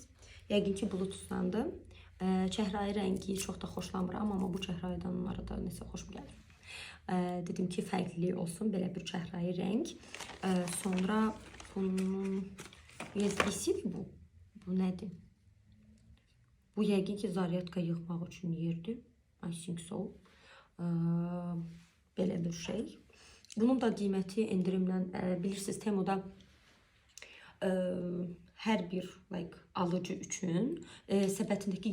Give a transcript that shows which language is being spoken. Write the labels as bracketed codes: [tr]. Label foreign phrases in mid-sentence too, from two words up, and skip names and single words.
[az] Yəqin ki bluetoothlandır. Çəhrayı rəngi çox da xoşlamıram, amma bu çəhrayıdan onlara da nəsə xoşum gəlir. Dedim ki fərqli olsun, belə bir çəhrayı rəng. Sonra bunun USB-si bu. Bu nədir? Bu yəqin ki zaryadka yığmaq üçün yerdir. [en] I think so. [az] Belə bir şey. Bunun da qiyməti endirimlə, bilirsiniz, Temuda hər bir alıcı üçün səbətindəki